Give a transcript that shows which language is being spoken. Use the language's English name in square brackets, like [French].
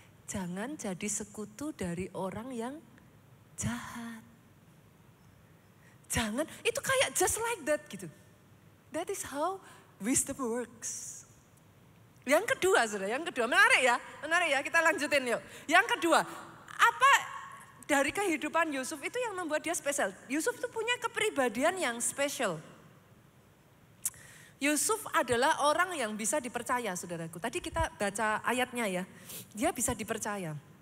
[Indonesian] Jangan jadi sekutu dari orang yang jahat. Jangan, itu kayak [English] just like that [Indonesian] gitu. [English] That is how wisdom works. [Indonesian] Yang kedua saudara, menarik ya, kita lanjutin yuk. Yang kedua, apa dari kehidupan Yusuf itu yang membuat dia spesial? Yusuf itu punya kepribadian yang spesial. Yusuf adalah orang yang bisa dipercaya saudaraku. Tadi kita baca ayatnya ya, dia bisa dipercaya.